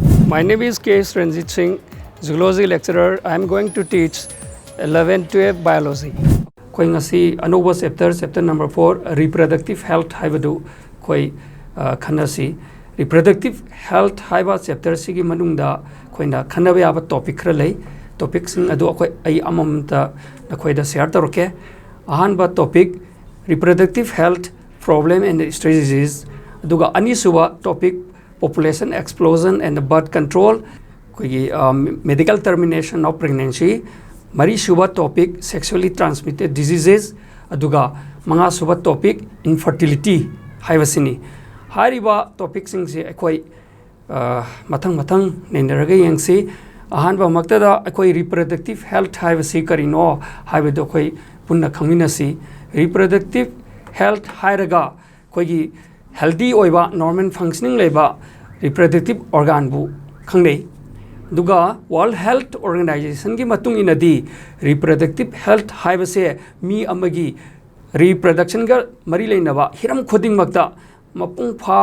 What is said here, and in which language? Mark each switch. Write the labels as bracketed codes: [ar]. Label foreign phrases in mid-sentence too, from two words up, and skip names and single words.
[en] My name is K. Ranjit Singh, zoology lecturer. I am going to teach 11-12 biology. [mni] Koi ngasi anova [en] chapter number 4 reproductive health [mni] haibadu koi khanasi [en] reproductive health [mni] haiba chapter sigi manungda koina khanabe aba topic khra lei topic sing adu koi ai amamta nakoi da share toroke ahanba [en] topic reproductive health problem and strategies [mni] aduga ani suba [en] topic population explosion and birth control medical termination of pregnancy [mni] mari suba [en] topic sexually transmitted diseases [mni] aduga manga suba [en] topic infertility [mni] haibasini hariba topic sing se akoi mathang nendaraga yengsi ahanba maktada akoi [en] reproductive health [mni] haibasi karino haibedo koi punna khangminasi [en] reproductive health [mni] hairaga koi healthy oiba [en] normal functioning [mni] leba [en] reproductive organ [mni] bu khangnei duga World Health Organization gi matung inadi [en] reproductive health [mni] haibase mi amagi reproduction ga mari leinaba hiram khoding makta mapung